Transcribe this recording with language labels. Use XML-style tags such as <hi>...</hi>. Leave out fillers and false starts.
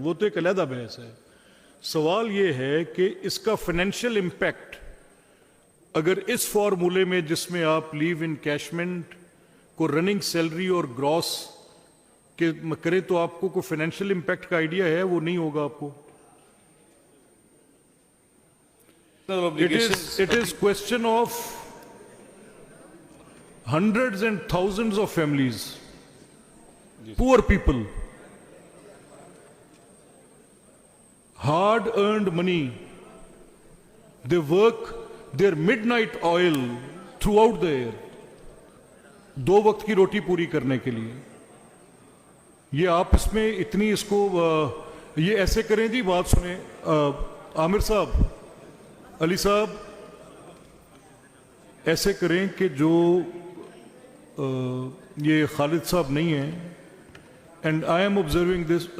<ur>وہ تو ایک علیحدہ بحث ہے. سوال یہ ہے کہ اس کا فائنینشیل امپیکٹ اگر اس فارمولے میں جس میں آپ لیو انکیشمنٹ کو رننگ سیلری اور گراس کے کریں تو آپ کو کوئی فائنینشیل امپیکٹ کا آئیڈیا ہے؟ وہ نہیں ہوگا آپ کو.</ur> <en>It is question of hundreds and thousands of families, poor people, hard earned money. They work their midnight oil throughout the year.</en> <ur>2 وقت کی روٹی پوری کرنے کے لیے. یہ آپ اس میں اتنی اس کو یہ ایسے کریں جی. بات سنیں عامر صاحب، علی صاحب، ایسے کریں کہ جو یہ خالد صاحب نہیں ہیں،</ur> <en>And I am observing this.</en>